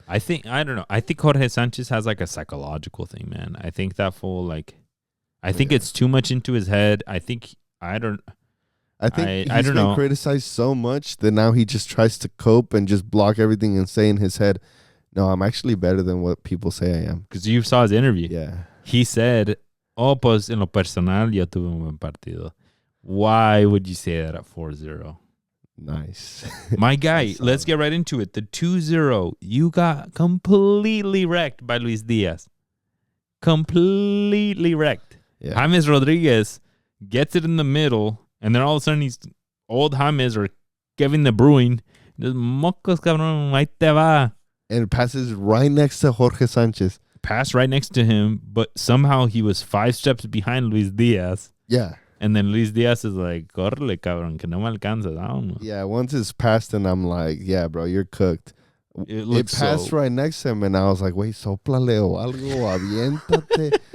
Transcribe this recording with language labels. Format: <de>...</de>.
<en>I don't know. I think Jorge Sanchez has like a psychological thing, man. I think that fool, like, I think it's too much into his head. I think he's been criticized so much that now he just tries to cope and just block everything and say in his head, no, I'm actually better than what people say I am. Because you saw his interview. Yeah. He said,</en> <es>pues en lo personal yo tuve un buen partido.</es> <en>Why would you say that at 4-0? Nice. My guy, let's get right into it. The 2-0, you got completely wrecked by Luis Diaz. Completely wrecked. Yeah. James Rodriguez gets it in the middle, and then all of a sudden he's old James or Kevin De Bruyne. Just</en> <es>mocos, cabrón, ahí te va.</es> <en>And it passes right next to Jorge Sanchez. Pass right next to him, but somehow he was 5 steps behind Luis Diaz. Yeah. And then Luis Diaz is like,</en> <es>correle, cabrón, que no me alcanzas.</es> <en>I don't know. Yeah, once it's passed, and I'm like, yeah, bro, you're cooked. It passed right next to him, and I was like, wait,</en> <es>soplale o algo, aviéntate.</es>